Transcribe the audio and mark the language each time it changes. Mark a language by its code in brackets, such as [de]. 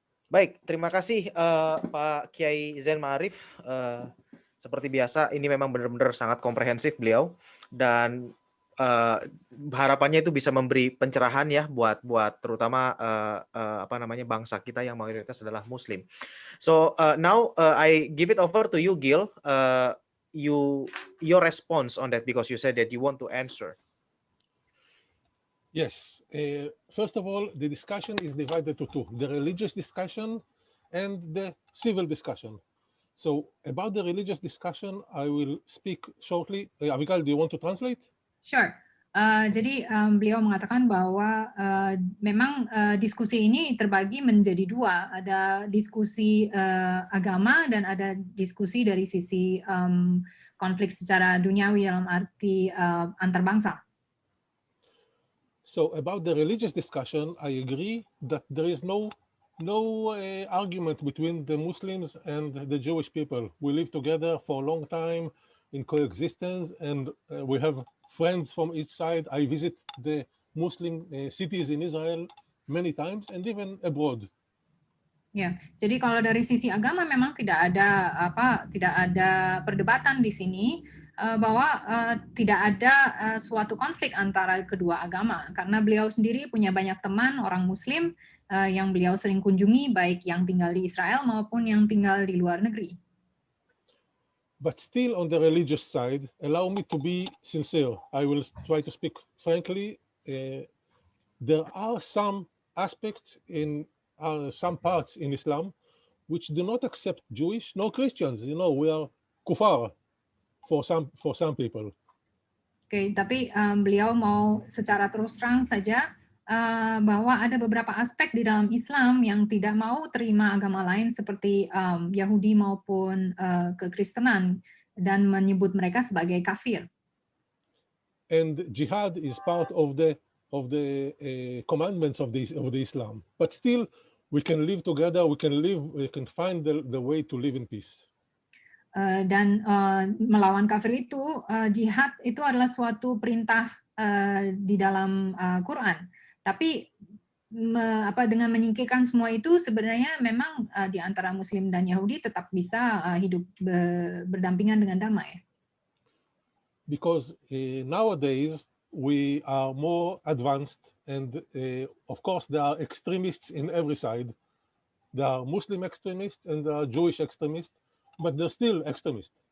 [id] Baik, terima kasih Pak Kiai Zain Ma'arif. Seperti biasa ini memang benar-benar sangat komprehensif beliau, dan harapannya itu bisa memberi pencerahan ya buat terutama bangsa kita yang mayoritas adalah Muslim. [en] So now I give it over to you, Gil. Your response on that, because you said that you want to answer. Yes. First of all, the discussion is divided to two: the religious discussion and the civil discussion. So about the religious discussion, I will speak shortly. Abigail, do you want to translate? Sure. [id] Jadi beliau mengatakan bahwa memang diskusi ini terbagi menjadi dua, ada diskusi agama dan ada diskusi dari sisi konflik secara duniawi dalam arti antar bangsa. [en] So about the religious discussion, I agree that there is no argument between the Muslims and the Jewish people. We live together for a long time in coexistence, and we have friends from each side. I visit the Muslim cities in Israel many times and even abroad. [id] Ya, jadi kalau dari sisi agama memang tidak ada perdebatan di sini bahwa tidak ada suatu konflik antara kedua agama karena beliau sendiri punya banyak teman orang Muslim yang beliau sering kunjungi baik yang tinggal di Israel maupun yang tinggal di luar negeri. [en] But still on the religious side, allow me to be sincere. I will try to speak frankly. There are some aspects in some parts in Islam which do not accept Jewish nor Christians. You know, we are kufar for some people. [id] Oke, tapi beliau mau secara terus terang saja bahwa ada beberapa aspek di dalam Islam yang tidak mau terima agama lain seperti Yahudi maupun kekristenan dan menyebut mereka sebagai kafir. [en] And jihad is part of the commandments of the Islam. But still, we can live together. We can find the way to live in peace. [id] Dan melawan kafir itu jihad itu adalah suatu perintah di dalam Quran. Tapi dengan menyingkirkan semua itu sebenarnya memang di antara Muslim dan Yahudi tetap bisa hidup berdampingan dengan damai. [en] Because nowadays we are more advanced, and of course there are extremists in every side. There are Muslim extremists and there are Jewish extremists, but they're still extremists.